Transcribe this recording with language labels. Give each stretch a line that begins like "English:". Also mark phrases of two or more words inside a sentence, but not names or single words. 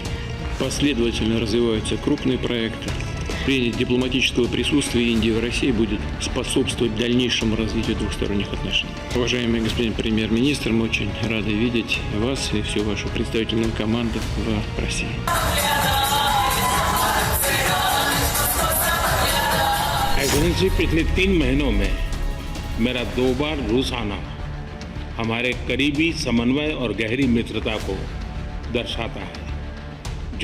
Russian: Последовательно развиваются крупные проекты. Принятие дипломатического присутствия Индии в России будет способствовать дальнейшему развитию двухсторонних отношений. Уважаемый господин премьер-министр, мы очень рады видеть вас и всю вашу представительную команду в России.
Hindi: एक्सीलेंसी पिछले 3 महीनों में मेरा 2 बार रूस आना हमारे करीबी समन्वय और गहरी मित्रता को दर्शाता है।